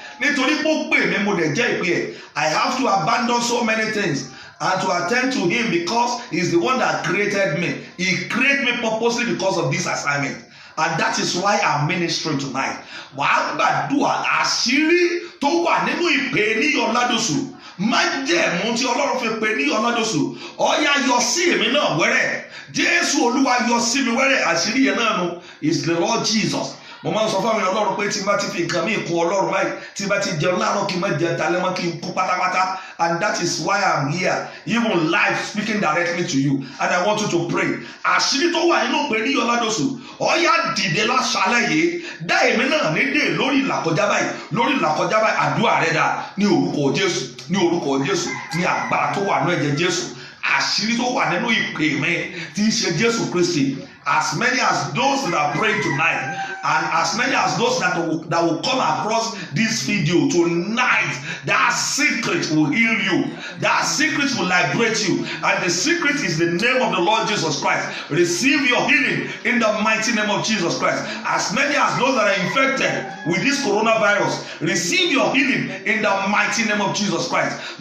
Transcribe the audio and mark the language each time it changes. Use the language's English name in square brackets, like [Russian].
[Yoruba] Nítorí pé ó pè mí mo dẹ̀ jẹ́ ìpè ẹ̀. [English] I have to abandon so many things and to attend to him because he's the one that created me. He created me purposely because of this assignment. And that is why I'm ministering tonight. [Yoruba] Wàá gbàdúrà àṣírí tó wà nínú ìpè ní Ọládòsù. Májẹ̀mú tí Ọlọ́run fi pè ní Ọládòsù. Ó yá yọ sí èmi náà wẹ́rẹ́. Jésù Olúwa yọ sí mi wẹ́rẹ́. Àṣírí yẹn náà nu [English] is the Lord Jesus. [Yoruba] Mo máa ń sọ fún àwọn Ọlọ́run pé tí n bá ti fi nǹkan míì kún Ọlọ́run báyìí, tí n bá ti jẹun láàárọ̀ kí n má jẹ dalẹ́ mọ́ kí n kú pátápátá. [English] And that is why I'm here, even live speaking directly to you. And I want you to pray. [Yoruba] Àṣírí tó wà nínú pé ní Ọládòsù, ó yá dìde láṣálẹ́ yìí. Dá èmi náà nídè lórí ìlàkọjá báyìí, lórí ìlàkọjá báyìí, àdúrà rẹ̀ dà ní orúkọ Jésù, ní orúkọ Jésù, ní agbára tó wà nínú ẹ̀jẹ̀ Jésù. Àṣírí tó wà nínú ìpè mi tí í ṣe Jésù Kristi. [English] As many as those that are praying tonight, and as many as those that will come across this video tonight, that secret will heal you. That secret will liberate you. And the secret is the name of the Lord Jesus Christ. Receive your healing in the mighty name of Jesus Christ. As many as those that are infected with this coronavirus, receive your healing in the mighty name of Jesus Christ.